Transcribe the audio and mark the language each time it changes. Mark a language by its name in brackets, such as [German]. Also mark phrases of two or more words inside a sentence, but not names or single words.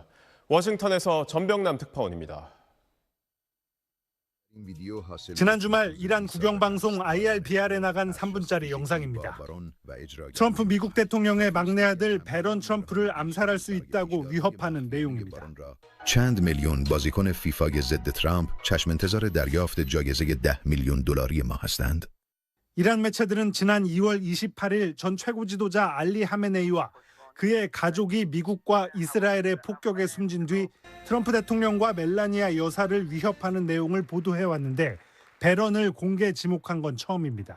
[Korean] 워싱턴에서 전병남 특파원입니다. 지난 주말 이란 국영방송 IRBR에 나간 3분짜리 영상입니다. 트럼프 미국 대통령의 막내 아들 베런 트럼프를 암살할 수 있다고 위협하는 내용입니다. [Persian] چند میلیون بازیکن فیفا ضد ترامپ چشم انتظار دریافت جایزه 10 میلیون دلاری ما هستند. [Korean] 이란 매체들은 지난 2월 28일 전 최고 지도자 알리 하메네이와 그의 가족이 미국과 이스라엘의 폭격에 숨진 뒤 트럼프 대통령과 멜라니아 여사를 위협하는 내용을 보도해왔는데 베런을 공개 지목한 건 처음입니다.